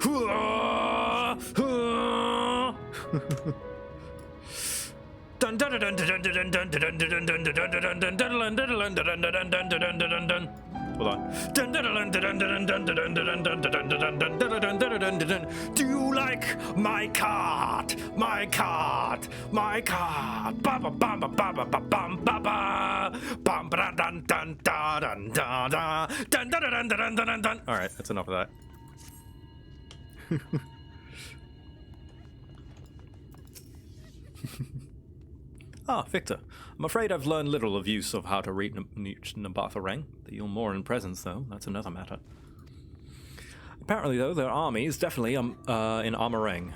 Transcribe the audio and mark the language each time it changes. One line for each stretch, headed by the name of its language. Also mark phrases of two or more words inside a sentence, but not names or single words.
English: Hold on. Do you like my cart? My cart? My cart? Ba ba ba ba ba ba ba ba ba ba. Bum ba dun dun dun dun dun dun dun dun dun dun dun. All right, that's enough of that. Ah, Victor. I'm afraid I've learned little of use of how to reach Nabatharang. The Yulmoran presence, though, that's another matter. Apparently, though, their army is definitely in Amarang.